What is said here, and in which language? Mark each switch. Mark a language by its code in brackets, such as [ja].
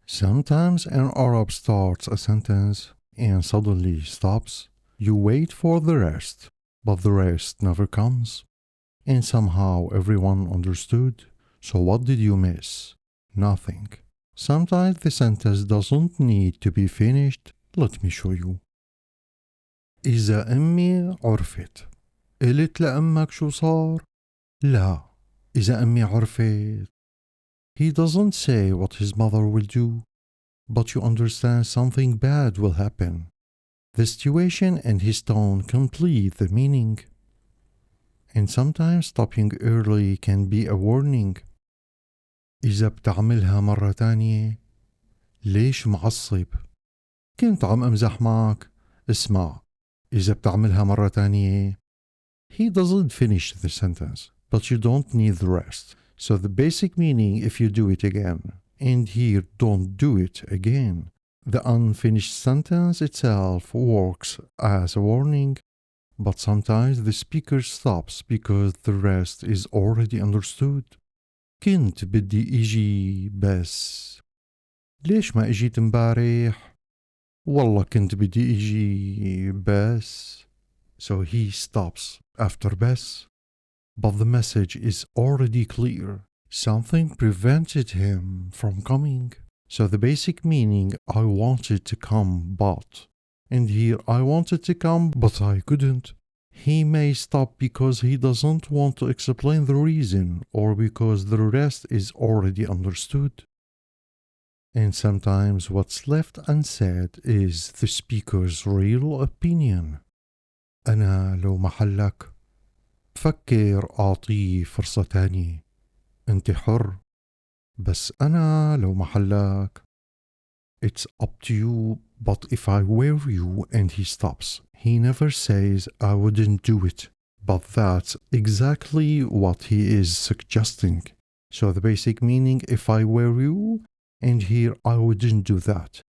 [en] Sometimes an Arab starts a sentence and suddenly stops. You wait for the rest, but the rest never comes. And somehow everyone understood. So what did you miss? Nothing. Sometimes the sentence doesn't need to be finished. Let me show you. [ar] إذا أمي عرفت قلت لأمك شو صار؟ لا. إذا أمي عرفت. [en] He doesn't say what his mother will do, but you understand something bad will happen. The situation and his tone complete the meaning. And sometimes stopping early can be a warning. [ar] إذا بتعملها مرة تانية ليش معصب؟ كنت عم أمزح معك. اسمع، إذا بتعملها مرة تانية. [en] He doesn't finish the sentence, but you don't need the rest. So the basic meaning if you do it again, and here don't do it again. The unfinished sentence itself works as a warning, but sometimes the speaker stops because the rest is already understood. [ar] كنت بدي إجي بس ليش ما إجيت مبارح؟ والله كنت بدي إجي بس. [en] So he stops after بس. But the message is already clear. Something prevented him from coming. So the basic meaning, I wanted to come but. And here I wanted to come but I couldn't. He may stop because he doesn't want to explain the reason or because the rest is already understood. And sometimes what's left unsaid is the speaker's real opinion. [ar] أنا لو محلك فكر أعطيه فرصة تانية. أنت حر. بس أنا لو محلك. [en] It's up to you, but if I were you and he stops, he never says I wouldn't do it. But that's exactly what he is suggesting. So the basic meaning, if I were you, and here I wouldn't do that.